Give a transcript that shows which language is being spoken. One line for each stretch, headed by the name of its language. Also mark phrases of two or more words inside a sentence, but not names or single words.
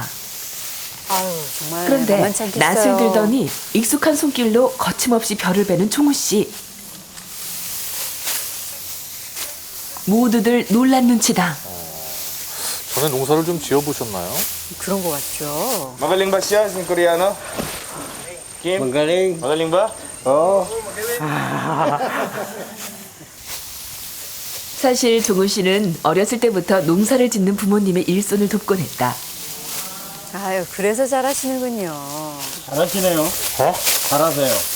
Korean: 정말 그런데 만만치 않겠어요. 낯을 들더니 익숙한 손길로 거침없이 벼를 베는 종우 씨. 모두들 놀란 눈치다. 전에 농사를 좀 지어보셨나요? 그런 것 같죠.
Filipino: Magaling ba siya, si Koreano? Kim? Magaling. Magaling ba? Oo.
Korean: 사실 종우 씨는 어렸을 때부터 농사를 짓는 부모님의 일손을 돕곤 했다. 아유, 그래서 잘하시는군요. 잘하시네요. 잘하세요.